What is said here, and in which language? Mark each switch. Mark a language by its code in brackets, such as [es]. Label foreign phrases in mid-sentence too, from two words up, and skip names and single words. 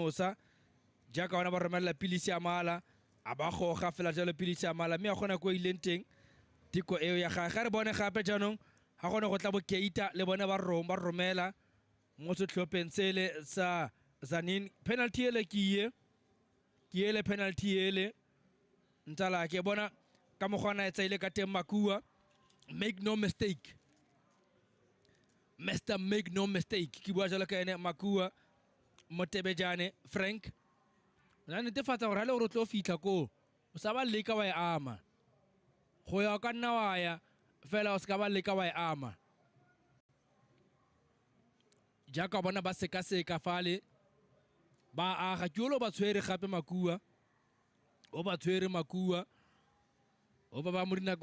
[tn] nosa jaaka bona ba romelela pilisi ya mala a ba goga fela jalo pilisi ya mala mme a gona ko ileng teng tiko eo ya gage ga re bone gape jaanong ga gone go tla bo keita le bone ba romela mo setlhopheng sele sa zanin penalty ele ke ele penalty ele ntsala ke bona ka mogwana e tsaile ka teng Makua [en] make no mistake [tn] Mr. [en] Make no mistake [tn] ke bua jalo ka ene Makua Motebejane Frank la netefatsa gore le gore tlo fitlha ko o sa ba leka wa e ama go ya ka nna wa ya fela o ska ba leka wa e ama jaaka bona ba seka fale ba aga ke lo ba tshwere gape Makua o ba tshwere Makua o ba mo dina